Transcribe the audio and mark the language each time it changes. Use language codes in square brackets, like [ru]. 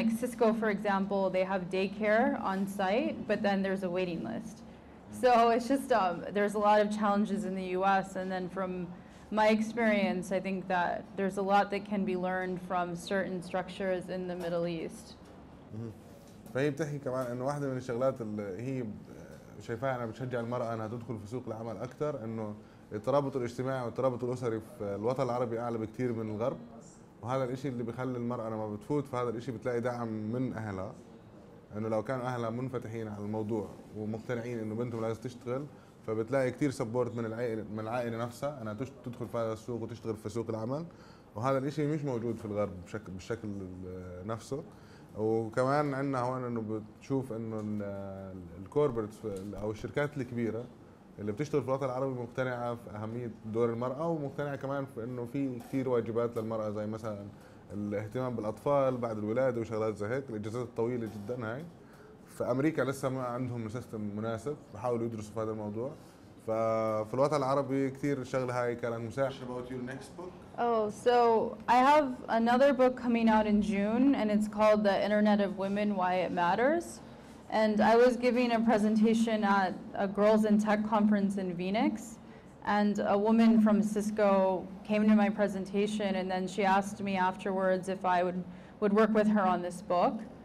[en] Like Cisco, for example, they have daycare on site, but then there's a waiting list. So it's just, there's a lot of challenges in the US, and then from my experience, I think that there's a lot that can be learned from certain structures in the Middle East. [ar] فهي بتحكي كمان انه واحدة من الشغلات اللي هي شايفاها انها بتشجع المرأة انها تدخل في سوق العمل اكثر، انه الترابط الاجتماعي والترابط الاسري في الوطن العربي اعلى بكثير من الغرب، وهذا الاشي اللي بيخلي المرأة لما بتفوت في هذا الاشي بتلاقي دعم من اهلها، انه لو كانوا اهلها منفتحين على الموضوع ومقتنعين انه بنتهم لازم تشتغل، فبتلاقي كثير سبورت من العائلة نفسها انها تدخل في هذا السوق وتشتغل في سوق العمل، وهذا الاشي مش موجود في الغرب بالشكل نفسه. وكمان عندنا هون انه بتشوف انه الكوربريت او الشركات الكبيره اللي بتشتغل في الوطن العربي مقتنعه في اهميه دور المراه، ومقتنعه كمان في انه في كثير واجبات للمراه زي مثلا الاهتمام بالاطفال بعد الولاده وشغلات زي هيك، الاجازات الطويله جدا هاي. في امريكا لسه ما عندهم سيستم مناسب، بحاولوا يدرسوا في هذا الموضوع. ففي الوطن العربي كثير الشغله هاي كانت مساعده. [en] About your next book? Oh, so I have another book coming out in June, and it's called The Internet of Women, Why It Matters. And I was giving a presentation at a Girls in Tech conference in Phoenix, and a woman from Cisco came to my presentation, and then she asked me afterwards if I would work with her on this book.